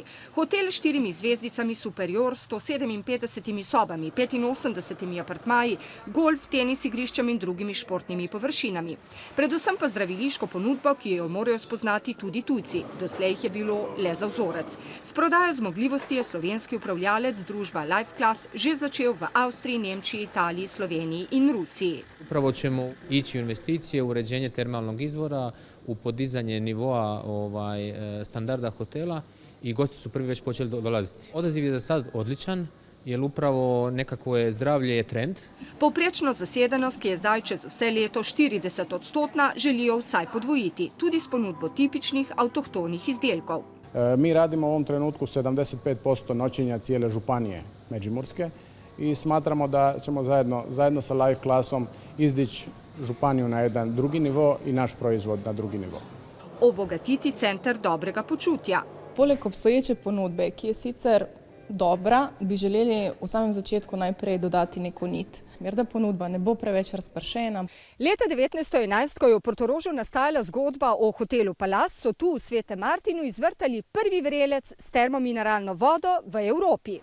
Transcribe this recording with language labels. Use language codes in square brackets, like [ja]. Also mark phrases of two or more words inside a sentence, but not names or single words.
[sl] Hotel s 4 zvezdicami Superior, 157 sobami, 85 apartmaji, golf, tenis igriščem in drugimi športnimi površinami. Predvsem pa zdraviliško ponudbo, ki jo morajo spoznati tudi tujci. Doslej jih je bilo le za vzorec. S prodajo zmogljivosti je slovenski upravljalec družba Life Class že začel v Avstriji, Nemčiji, Italiji, Sloveniji in Rusiji. [hr] Upravo ćemo ići u investicije, u uređenje termalnog izvora, u podizanje nivoa standarda hotela i gosti su prvi već počeli dolaziti. Odaziv je za sad odličan, jer upravo nekako je zdravlje je trend. [sl] Povprečno zasedenost, ki je zdaj čez vse leto 40%, želijo vsaj podvojiti, tudi s ponudbo tipičnih avtohtonih izdelkov. [hr] Mi radimo u ovom trenutku 75% noćenja cijele županije Međimurske i smatramo da ćemo zajedno sa Life Classom izdići županiju na jedan drugi nivo i naš proizvod na drugi nivo. [sl] Obogatiti centar dobrega počutja. Poleg obstoječe ponudbe, ki je sicer dobra, bi želeli v samem začetku najprej dodati neko nit, da ponudba ne bo preveč razpršena. Leta 1911, ko je v Portorožu nastajala zgodba o hotelu Palace, so tu v Svetem Martinu izvrtali prvi vrelec s termomineralno vodo v Evropi.